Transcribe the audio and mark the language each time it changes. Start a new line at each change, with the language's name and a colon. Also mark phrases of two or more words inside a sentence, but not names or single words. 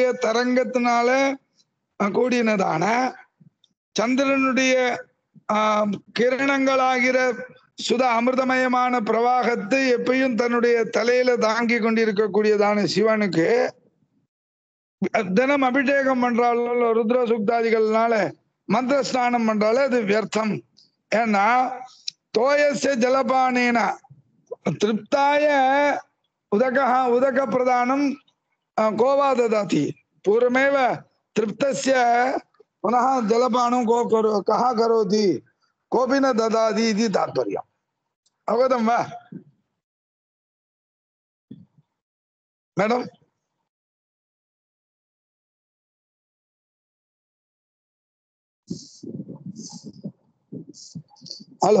Tamil: தரங்கத்தினால கூடினதான சந்திரனுடைய கிரணங்களாகிற சுத அமிர்தமயமான பிரவாகத்தை எப்பயும் தன்னுடைய தலையில தாங்கி கொண்டிருக்கக்கூடியதான சிவனுக்கு தினம் அபிஷேகம் பண்றாலும் ருத்ர சுக்தாதிகள்னால மந்திர ஸ்நானம் பண்றாலும் அது வியர்த்தம்.
Sanskrit: ஏன்னா तोयस्य जलपानेन तृप्ताय उदक प्रदानं को वा ददाति पूर्वमेव तृप्तस्य पुनः जलपानं कः करोति कोऽपि न ददाति इति तात्पर्यम्। अवगतं वा मैडम? हेलो